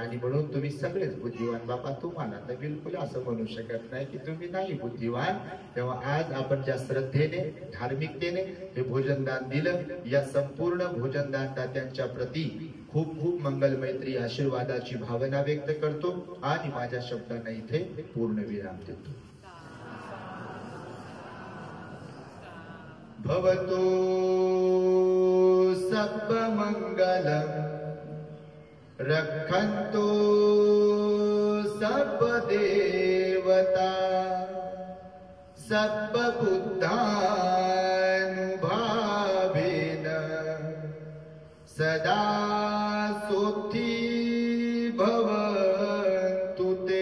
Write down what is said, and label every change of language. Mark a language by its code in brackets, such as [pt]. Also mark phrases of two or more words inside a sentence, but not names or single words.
[mr] आणि म्हणून तुम्ही सगळेच बुद्धिवान. बाबा तुम्हाला तर बिलकुल असं म्हणू शकत नाही की तुम्ही नाही बुद्धिवान. तेव्हा आज आपण ज्या श्रद्धेने धार्मिकतेने हे भोजनदान दिलं, या संपूर्ण भोजनदान दात्यांच्या प्रती खूप खूप मंगल मैत्री आशीर्वादाची भावना व्यक्त करतो आणि माझ्या शब्दांना इथे पूर्ण विराम देतो. [pi] भवतु सब मंगलम रक्षन्तु सब देवता सब बुद्धानुभावेन सदा सुखी भवन्तु ते.